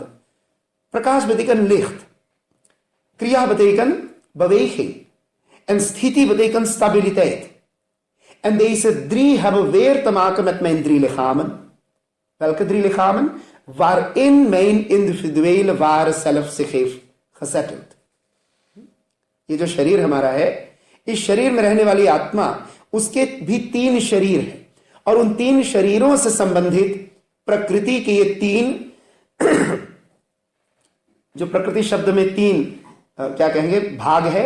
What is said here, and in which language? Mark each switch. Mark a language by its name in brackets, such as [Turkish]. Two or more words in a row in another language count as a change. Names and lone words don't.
[Dutch] Prakash betekent licht. Kriya betekent beweging. En Sthiti betekent stabiliteit. En deze 3 hebben weer te maken met mijn 3 lichamen. Welke 3 lichamen? Waarin mijn individuele ware zelf zich heeft gezetteld. [Hindi] ये जो शरीर हमारा है, इस शरीर में रहने वाली आत्मा, उसके भी 3 शरीर हैं. और उन 3 शरीरों से संबंधित प्रकृति के ये 3 जो प्रकृति शब्द में 3 क्या कहेंगे भाग है.